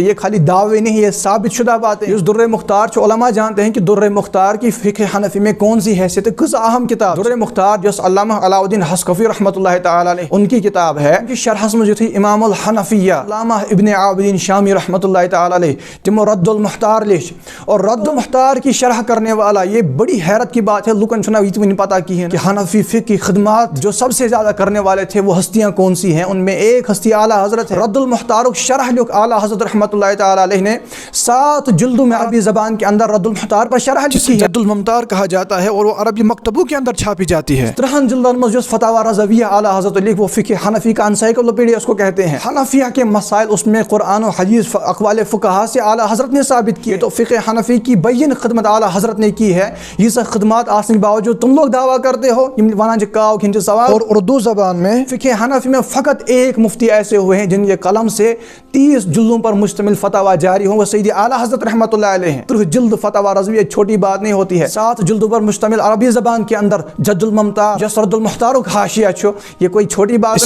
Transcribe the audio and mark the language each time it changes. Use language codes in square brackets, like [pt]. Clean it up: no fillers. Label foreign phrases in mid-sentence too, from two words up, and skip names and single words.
[ur] یہ خالی دعوے نہیں, یہ ثابت شدہ باتیں. اس در مختار جو علماء جانتے ہیں کہ در مختار کی فقہ حنفی میں کون سی حیثیت ہے, کس اہم کتاب. در مختار جو علامہ علاء الدین حسکفی رحمۃ اللہ تعالیٰ علیہ ان کی کتاب ہے, کہ شرح میں جو تھی امام الحنفیہ علامہ ابن عابدین شامی رحمۃ اللہ تعالیٰ علیہ [ks] تمو رد المختار لکھ, [ur] اور رد المختار کی شرح کرنے والا, یہ بڑی حیرت کی بات ہے, [ks] لوکن چھنا [ur] یہ نہیں پتا کی ہے کہ حنفی فقہ کی خدمات جو سب سے زیادہ کرنے والے تھے وہ ہستیاں کون سی ہیں. ان میں ایک ہستی اعلیٰ حضرت ہے. رد المختار شرح لکھ اعلیٰ حضرت رحمۃ اللہ تعالیٰ علیہ نے 7 جلدوں میں عربی زبان کے اندر رد المختار پر شرح لکھی ہے, جد الممتار کہا جاتا ہے, اور وہ عربی مکتبوں کے اندر چھاپی جاتی ہے. 3 جلدوں میں جو فتاوی رضویہ اعلیٰ حضرت لکھ, وہ فقہ حنفی کا انسائکلوپیڈیا اس کو کہتے ہیں. حنفیہ کے مسائل اس میں قرآن و حدیث اقوال فقہا سے اعلیٰ حضرت نے ثابت کیے. تو فقہ حنفی کی بین خدمت اعلیٰ حضرت نے کی ہے. یہ سب خدمات آسنے کے باوجود تم لوگ دعویٰ کرتے ہو [ks] ونان کاو کھنچ سوال. [ur] اور اردو زبان میں فقہ حنفی میں فقط ایک مفتی ایسے ہوئے ہیں جن کے قلم سے 30 جلدوں پر مشتمل فتاوی جاری ہوں, وہ سیدی اعلیٰ حضرت رحمۃ اللہ علیہ ہیں. 30 جلد فتاوی رضویہ چھوٹی بات نہیں ہوتی ہے. 7 جلدوں پر مشتمل عربی زبان کے اندر جد الممتار جس رد المختار [ks] حاشیہ چھو, [ur] یہ کوئی چھوٹی بات نہیں.